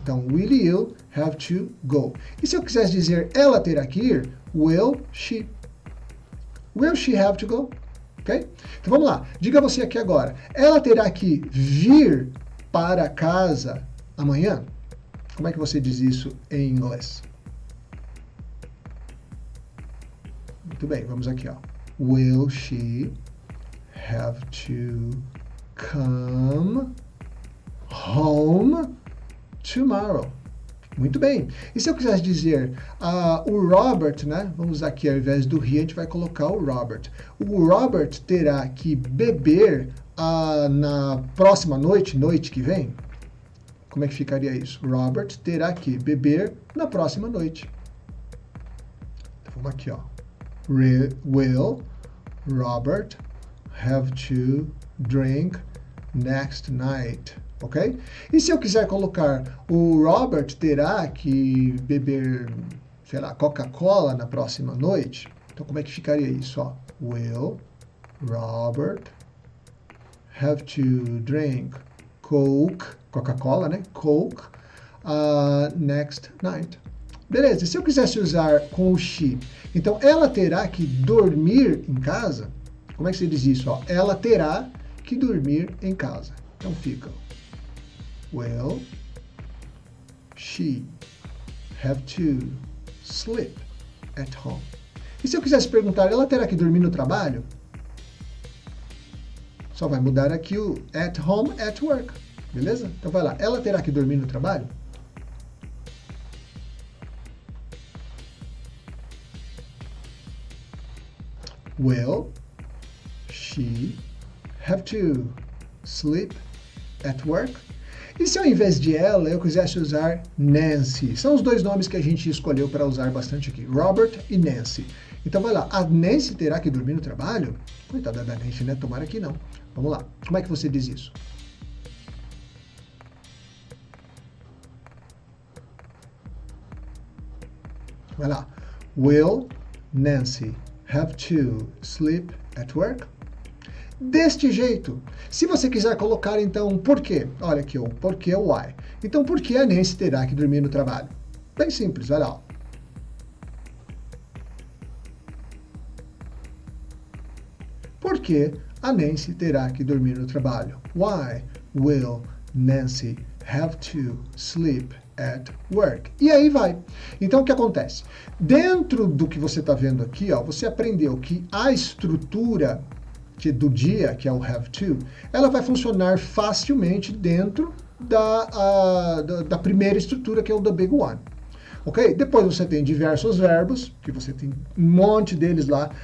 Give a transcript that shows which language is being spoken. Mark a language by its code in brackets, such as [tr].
[en] Então, will you have to go? [pt] E se eu quisesse dizer ela terá que ir? [en] Will she? Will she have to go? Ok? [pt] Então, vamos lá. Diga você aqui agora. Ela terá que vir para casa amanhã? Como é que você diz isso em inglês? Muito bem, vamos aqui, ó. [en] Will she have to come home tomorrow? [pt] Muito bem. E se eu quisesse dizer o Robert, né? Vamos usar aqui ao invés do he, a gente vai colocar o Robert. O Robert terá que beber na próxima noite, noite que vem? Como é que ficaria isso? Robert terá que beber na próxima noite. Então, vamos aqui, ó. [en] Will Robert have to drink next night? Ok? [pt] E se eu quiser colocar o Robert terá que beber, sei lá, Coca-Cola na próxima noite? Então, como é que ficaria isso? Ó? [en] Will Robert have to drink Coke, Coca-Cola, né? Coke, next night. [pt] Beleza, e se eu quisesse usar com o she? Então, ela terá que dormir em casa? Como é que você diz isso? Ó? Ela terá que dormir em casa. Então, fica [en] will she have to sleep at home? [pt] E se eu quisesse perguntar, ela terá que dormir no trabalho? Só vai mudar aqui o [en] at home, at work. [pt] Beleza? Então, vai lá. Ela terá que dormir no trabalho? [en] Will she have to sleep at work? [pt] E se ao invés de ela eu quisesse usar Nancy? São os dois nomes que a gente escolheu para usar bastante aqui, Robert e Nancy. Então vai lá, a Nancy terá que dormir no trabalho? Coitada da Nancy, né? Tomara que não. Vamos lá, como é que você diz isso? Vai lá, [en] will Nancy have to sleep at work? [pt] Deste jeito. Se você quiser colocar, então, por quê? Olha aqui, o porquê, o why. Então, por que a Nancy terá que dormir no trabalho? Bem simples, vai lá. Por que a Nancy terá que dormir no trabalho? [en] Why will Nancy have to sleep at work? [pt] E aí vai. Então, o que acontece? Dentro do que você está vendo aqui, ó, você aprendeu que a estrutura do dia, que é o have to, ela vai funcionar facilmente dentro da primeira estrutura, que é o the big one. Ok? Depois você tem diversos verbos, que você tem um monte deles lá.